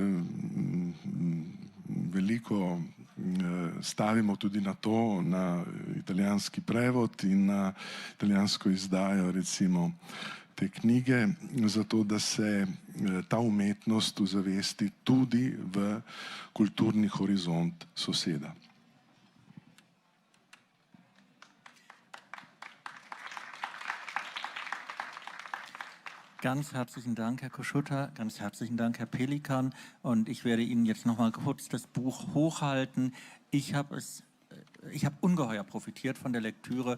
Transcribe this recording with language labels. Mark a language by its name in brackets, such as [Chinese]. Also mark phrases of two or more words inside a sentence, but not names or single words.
[Slovenian] veliko stavimo tudi na to, na italijanski prevod in na italijansko izdajo recimo te knjige, zato da se ta umetnost uzavesti tudi v kulturni horizont soseda. [German] Ganz herzlichen Dank, Herr Kossuth, ganz herzlichen Dank, Herr Pelikan. Und ich werde Ihnen jetzt noch mal kurz das Buch hochhalten. Ich habe ungeheuer profitiert von der Lektüre.